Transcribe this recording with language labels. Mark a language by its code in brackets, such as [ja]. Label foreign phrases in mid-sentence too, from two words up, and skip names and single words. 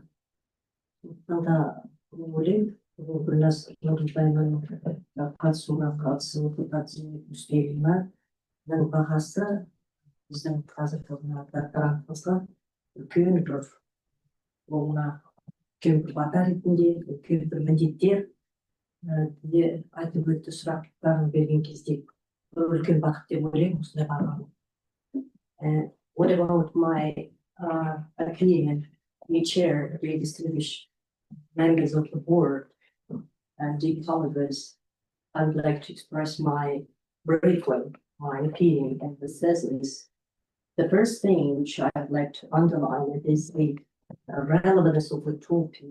[kk] Сонда ойлаймын, Гүлназ Нұрымбаеваның қатысуына үстеліне бағасы біздің қазіргі докторантымызға үлкен бір олына үлкен бір бата ретінде, үлкен бір міндеттер айтып өтті, сұрақтарын берген кезде үлкен бақыт деп ойлаймын осындай бағаны. [en] What about my opinion? We chair a very distinguished members of the board and deep colleagues. I would like to express my briefly my opinion, and this is the first thing which I would like to underline is the relevance of the topic.